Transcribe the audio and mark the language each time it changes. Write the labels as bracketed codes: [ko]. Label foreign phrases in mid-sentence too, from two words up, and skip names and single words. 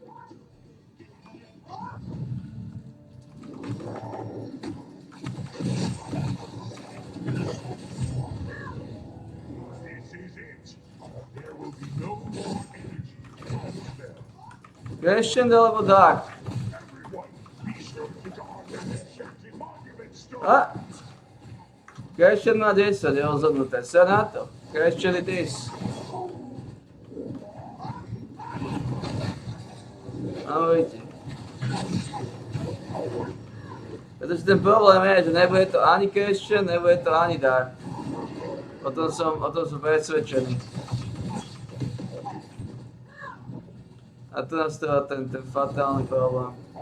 [en] This is it. There will be no more energy to spell. [sk] Christian alebo Dark? [en] Everyone, be sure to guard the enchanted monument stone. [sk] A! Christian má 10, je rozhodnuté. Sa na to. [en] Christian it is. [sk] Ahojte. Pretože ten problém je, že nebude to ani Christian, nebude to ani Dark. O tom som presvedčený. A tu nastáva ten fatálny problém.